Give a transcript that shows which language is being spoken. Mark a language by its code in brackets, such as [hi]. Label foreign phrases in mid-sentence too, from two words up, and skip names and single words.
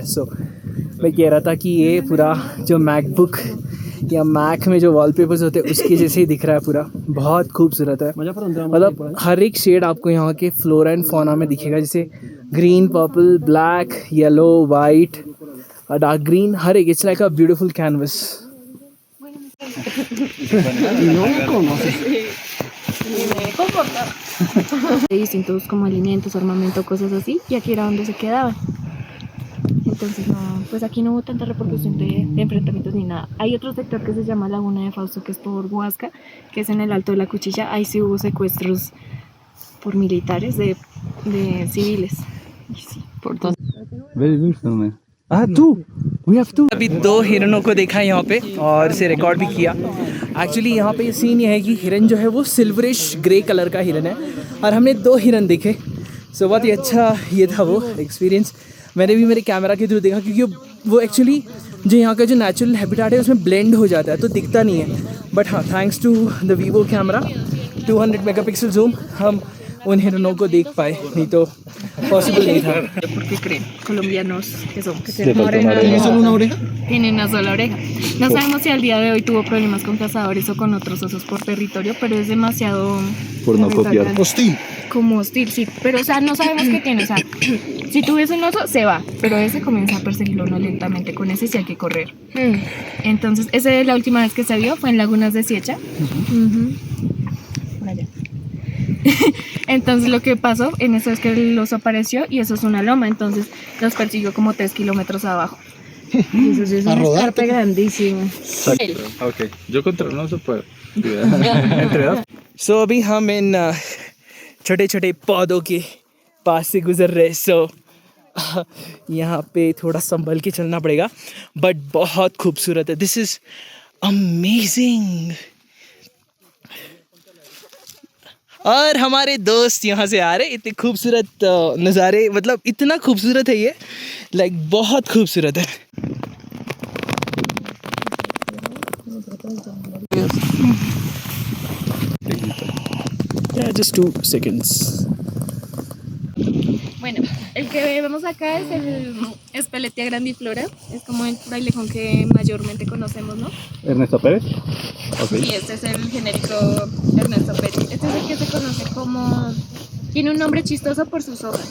[hi] सो मैं कह रहा था कि ये पूरा जो मैकबुक या मैक में जो वॉलपेपर्स होते हैं उसके जैसे ही दिख रहा है, पूरा बहुत खूबसूरत है। मतलब हर एक शेड आपको यहाँ के [en] flora and fauna [hi] में दिखेगा, जैसे [en] green, purple, black, yellow, white, dark green, [hi] हर एक। [en] It's like a beautiful canvas. [es] Distintos como alimentos, armamento, cosas así, y aquí era donde se quedaban. Entonces no, pues aquí no hubo tanta repercusión de enfrentamientos ni nada. Hay otro sector que se llama Laguna de Fausto, que es por Huasca, que es en el Alto de la Cuchilla. Ahí sí hubo secuestros por militares de civiles. Y sí, por todo. [en] Very beautiful, man. [hi] अभी 2 हिरणों को देखा यहाँ पे और इसे रिकॉर्ड भी किया। एक्चुअली यहाँ पे सीन ये है कि हिरन जो है वो [en] silverish grey colour [hi] का हिरन है और हमने 2 हिरन देखे। सो बहुत ही अच्छा ये था वो एक्सपीरियंस। मैंने भी मेरे कैमरा के थ्रू देखा क्योंकि वो एक्चुअली जो यहाँ का जो [en] natural habitat [hi] है उसमें ब्लेंड हो जाता है तो दिखता नहीं है। बट हाँ, [en] thanks to the Vivo camera 200 megapixel zoom [hi] हम उन हिरणों को देख पाए, नहीं तो पॉसिबल नहीं था। [es] ¿Por qué creen? Colombianos que son, que tienen una oreja. Tienen una sola oreja. No sabemos si al día de hoy tuvo problemas con cazadores o con otros osos por territorio, pero es demasiado Por no copiar. Hostil. como hostil, sí. Pero o sea, no sabemos qué tiene. O sea, si tú ves un oso, se va, pero ese comienza a perseguirlo no lentamente. Con ese sí hay que correr. Entonces, esa es la última vez que se vio, fue en Lagunas de Siecha. Por allá. Entonces lo que pasó en eso es que el oso apareció y eso es una loma, entonces los persiguió como 3 kilómetros abajo. Y eso sí es una escarpa grandísima. Ok, yo contra un oso puedo. Entre 2. [hi] सो अभी हम इन छोटे छोटे पौधों के पास से गुजर रहे। सो यहाँ पे थोड़ा संभल के चलना पड़ेगा बट बहुत खूबसूरत है। [en] This is amazing. [hi] और हमारे दोस्त यहाँ से आ रहे, इतने खूबसूरत नज़ारे, मतलब इतना खूबसूरत है ये, लाइक बहुत खूबसूरत है। [en] Yeah, just 2 seconds. [es] Bueno, el que vemos acá es el Speletia grandiflora, es como el frailejón que mayormente conocemos, ¿no? Ernesto Pérez. Sí, este es el genérico Ernesto Pérez. Este es el que se conoce como... Tiene un nombre chistoso por sus hojas.